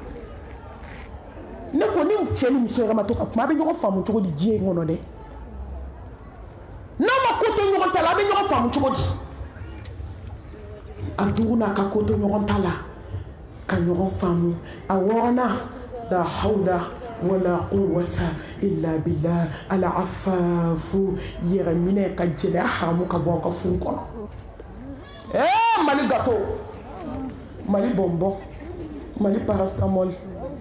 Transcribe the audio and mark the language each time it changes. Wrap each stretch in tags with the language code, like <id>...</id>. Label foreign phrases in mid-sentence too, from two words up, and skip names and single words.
<bm>ne ko ni cɛ ni muso yɛrɛ ma to ka kuma a bɛ ɲɔgɔn faamu cogo di diɲɛ in kɔnɔ dɛ n'a ma ko to ɲɔgɔn ta la a bɛ ɲɔgɔn faamu cogo di a duurunan ka ko to ɲɔgɔn ta la ka ɲɔgɔn faamu a wɔɔrɔnan la</bm> <ar>حول ولا قوة إلا بالله</ar> <bm>ala afafu yɛrɛ minɛ ka jɛnɛya haramu ka bɔ ka furu kɔnɔ Mali gâteau Mali bonbon Mali paracétamol</bm>